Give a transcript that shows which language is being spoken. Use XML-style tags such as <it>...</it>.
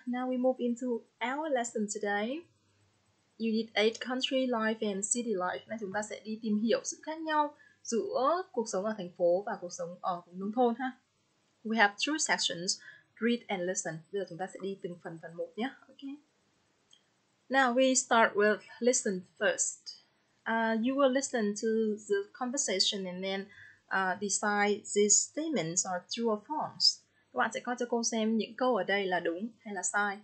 <en>Now we move into our lesson today. Unit 8, country life and city life.</en> <vi>Nay chúng ta sẽ đi tìm hiểu sự khác nhau giữa cuộc sống ở thành phố và cuộc sống ở vùng nông thôn ha.</vi> <en>We have 2 sections, read and listen.</en> <vi>Bây giờ chúng ta sẽ đi từng phần một nhé.</vi> <en>Okay. Now we start with listen first. You will listen to the conversation and then decide these statements are true or false.</en> <vi>Các bạn sẽ coi cho cô xem những câu ở đây là đúng hay là sai.</vi>